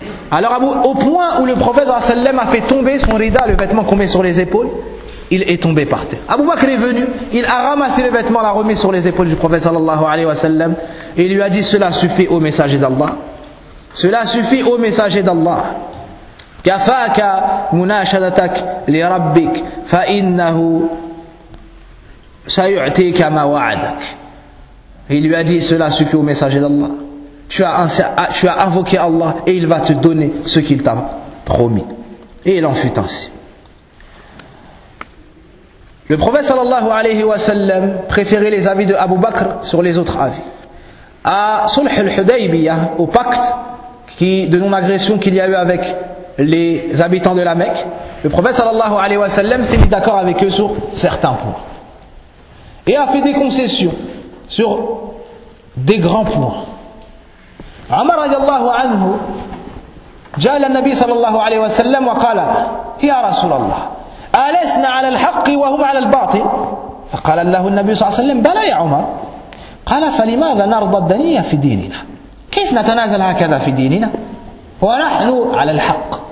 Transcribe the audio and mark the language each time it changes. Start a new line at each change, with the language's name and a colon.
French: Alors au point où le prophète a fait tomber son rida, le vêtement qu'on met sur les épaules, il est tombé par terre. Abu Bakr est venu, il a ramassé le vêtement, l'a remis sur les épaules du prophète sallallahu alayhi wa sallam et lui a dit: cela suffit au messager d'Allah, cela suffit au messager d'Allah.
Arabic: كفاك مناشدتك لربك فإنه سيعطيك ما وعدك.
French: Il lui a dit: cela suffit au messager d'Allah, tu as invoqué Allah et il va te donner ce qu'il t'a promis. Et il en fut ainsi. Le prophète sallallahu alayhi wa sallam préférait les avis de Abu Bakr sur les autres avis à Sulh al-Hudaybiyah, au pacte de non-agression qu'il y a eu avec les habitants de la Mecque. Le prophète sallallahu alayhi wa sallam s'est mis d'accord avec eux sur certains points et a fait des concessions sur des grands points.
Arabic: Omar radiallahu anhu جعل النبي صلى الله عليه وسلم وقال يا رسول الله ألسنا على الحق وهم على الباطل فقال له النبي صلى الله عليه وسلم بلى يا عمر قال فلماذا نرضى الدنيا في ديننا كيف نتنازل هكذا في ديننا ونحن على الحق